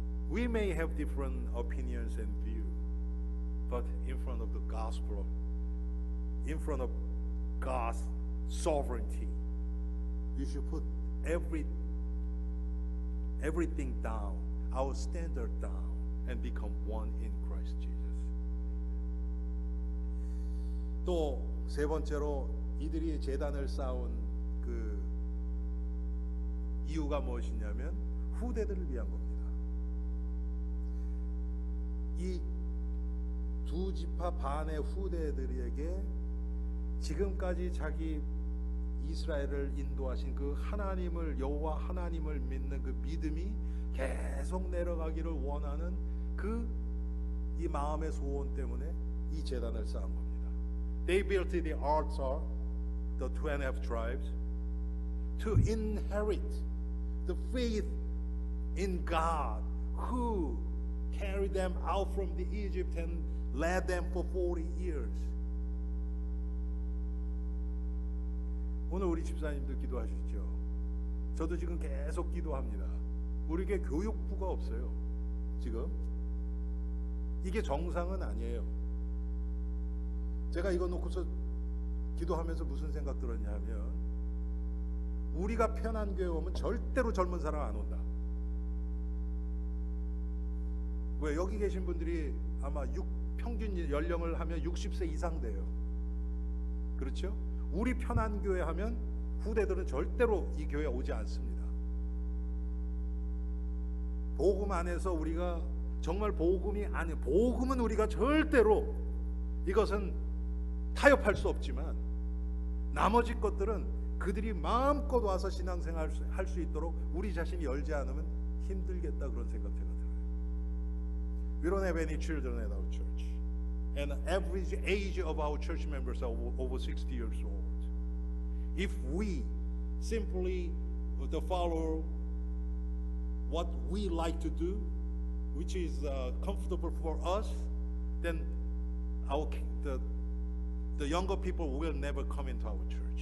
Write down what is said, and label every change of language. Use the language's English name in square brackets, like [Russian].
[English] We may have different opinions and views, but in front of the gospel, in front of God's sovereignty, you should put everything down, our standard down, and become one in Christ Jesus. [Korean] 또 세 번째로, 이들이 제단을 쌓은 그 이유가 무엇이냐면 후대들을 위한 겁니다. 이 두 지파 반의 후대들에게 지금까지 자기 이스라엘을 인도하신 그 하나님을, 여호와 하나님을 믿는 그 믿음이 계속 내려가기를 원하는 그 이 마음의 소원 때문에 이 제단을 쌓은 겁니다. [English] They built the altar, the 2.5 tribes, to inherit the faith in God, who carried them out from the Egypt and led them for 40 years. [Korean] 오늘 우리 집사님도 기도하셨죠. 저도 지금 계속 기도합니다. 우리에게 교육부가 없어요. 지금 이게 정상은 아니에요. 제가 이거 놓고서 기도하면서 무슨 생각 들었냐면, 우리가 편한 교회 오면 절대로 젊은 사람 안 온다. 왜? 여기 계신 분들이 아마 평균 연령을 하면 60세 이상 돼요. 그렇죠? 우리 편한 교회 하면 후대들은 절대로 이 교회에 오지 않습니다. 복음 안에서 우리가 정말 복음은 우리가 절대로 이것은 타협할 수 없지만 나머지 것들은 그들이 마음껏 와서 신앙생활 할 수 있도록 우리 자신이 열지 않으면 힘들겠다, 그런 생각 제가 들어요. [English] We don't have any children at our church, and the average age of our church members are over 60 years old. If we simply follow what we like to do, which is comfortable for us, then the younger people will never come into our church.